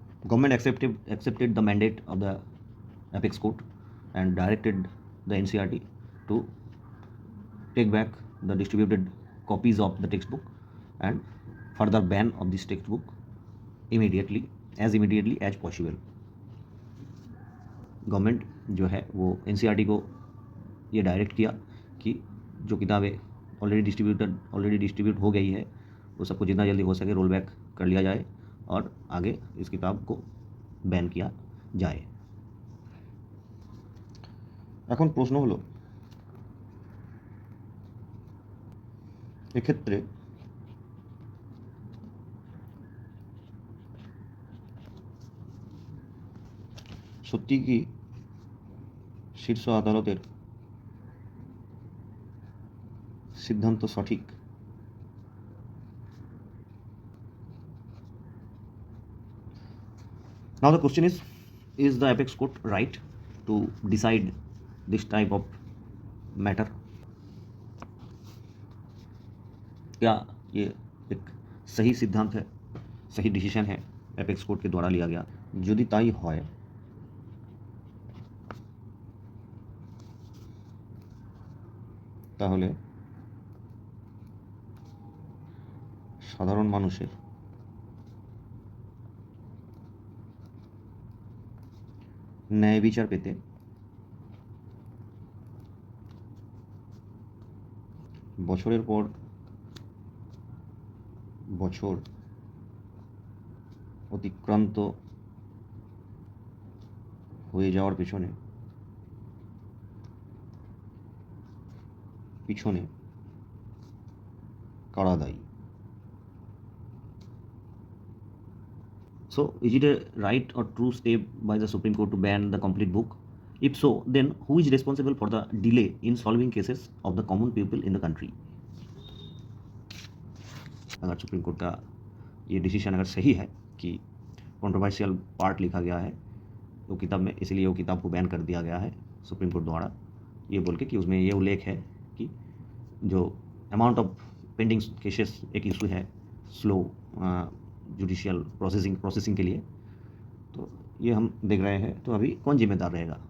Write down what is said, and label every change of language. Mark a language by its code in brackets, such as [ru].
[en] Government accepted the mandate of the apex court and directed the NCRT to take back the distributed copies of the textbook and further ban of this textbook immediately as possible. [hi] Government जो है वो NCERT को ये direct किया कि जो किताबें already distribute हो गई है वो सबको जितना जल्दी हो सके रोल बैक कर लिया जाए और आगे इस किताब को बैन किया जाए। [bn] এখন প্রশ্ন হলো, এক্ষেত্রে সত্যি কি শীর্ষ আদালতের সিদ্ধান্ত সঠিক? [en] Now the question is the apex court right to decide this type of matter? [hi] क्या ये एक सही सिद्धांत है, सही डिसीजन है एपेक्स कोर्ट के द्वारा लिया गया? [bn] যদি তাই হয় তাহলে সাধারণ মানুষের ন্যায় বিচার পেতে বছরের পর বছর অতিক্রান্ত হয়ে যাওয়ার পিছনে কারা দায়ী? [en] So, is it a right or true step by the Supreme Court to ban the complete book? If so, then who is responsible for the delay in solving cases of the common people in the country? [hi] अगर supreme court का ये decision अगर सही है कि controversial part लिखा गया है वो किताब में, इसलिए वो किताब को बैन कर दिया गया है सुप्रीम कोर्ट द्वारा, ये बोल के कि उसमें ये उल्लेख है कि जो अमाउंट ऑफ पेंडिंग केसेस एक इशू है स्लो जुडिशियल प्रोसेसिंग के लिए, तो ये हम देख रहे हैं। तो अभी कौन जिम्मेदार रहेगा?